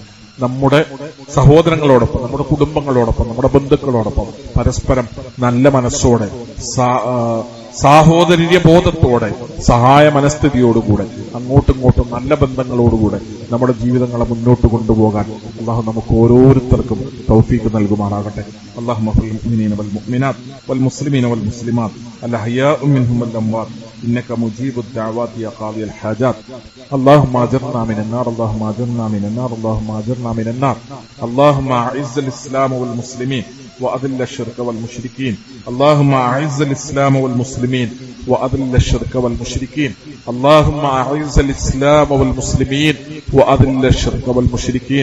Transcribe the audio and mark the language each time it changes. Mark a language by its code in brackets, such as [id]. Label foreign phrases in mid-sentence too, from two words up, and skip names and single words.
[ml] നമ്മുടെ സഹോദരങ്ങളോടൊപ്പം, നമ്മുടെ കുടുംബങ്ങളോടൊപ്പം, നമ്മുടെ ബന്ധുക്കളോടൊപ്പം പരസ്പരം നല്ല മനസ്സോടെ സാഹോദര്യ ബോധത്തോടെ, സഹായ മനസ്ഥിതിയോടുകൂടെ, അങ്ങോട്ടും ഇങ്ങോട്ടും നല്ല ബന്ധങ്ങളോടുകൂടെ നമ്മുടെ ജീവിതങ്ങളെ മുന്നോട്ട് കൊണ്ടുപോകാൻ അല്ലാഹു നമുക്ക് ഓരോരുത്തർക്കും തൗഫീഖ് നൽകുമാറാകട്ടെ. [ar] اللهم اغفر للمؤمنين والمؤمنات والمسلمين والمسلمات الأحياء منهم والأموات إنك مجيب الدعوات يا قاضي الحاجات. اللهم اجرنا من النار اللهم اجرنا من النار اللهم اجرنا من النار. اللهم اعز الاسلام والمسلمين واذل الشرك والمشركين. اللهم اعز الاسلام والمسلمين واذل الشرك والمشركين. اللهم اعز الاسلام والمسلمين واذل الشرك والمشركين.